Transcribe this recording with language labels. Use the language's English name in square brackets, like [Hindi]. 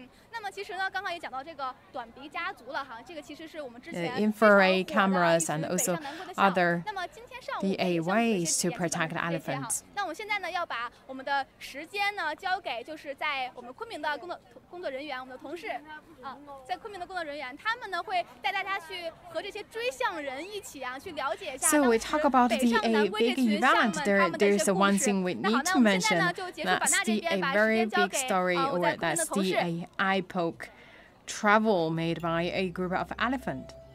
[Chinese] 那么其实呢，刚刚也讲到这个短鼻家族了哈，这个其实是我们之前 [English] infrared cameras and also other ways to protect the elephants. [Chinese] 那我们现在呢，要把我们的时间呢交给就是在我们昆明的工作人员，我们的同事在昆明的工作人员，他们呢会带大家去和这些追象人一起去了解一下。 [English] So we talk about the big event. There's one thing we need to mention. That's a very big story, or that's the epoch travel made by a group of elephants.